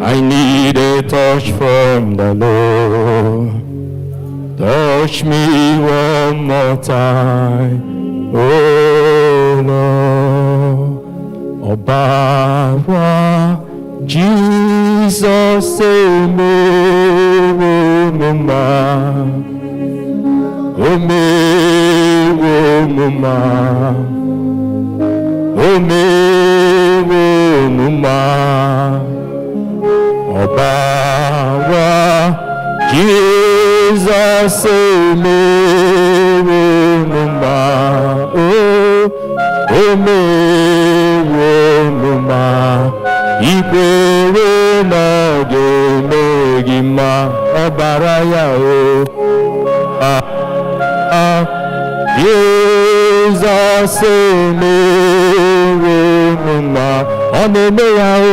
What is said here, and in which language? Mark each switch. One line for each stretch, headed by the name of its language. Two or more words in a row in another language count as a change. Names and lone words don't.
English: I need a touch from the Lord. Touch me one more time, oh Lord. Obawa, Jesus, save me, oh mama. Oh me, oh mama. Oh me, oh mama. Obawa, Jesus, save me, oh mama. Oh me, oh mama.
Igbo: Ikwere na ga-emeghi mma ọbara ya o. Jizọs emewo mma ọ na-eme ya o.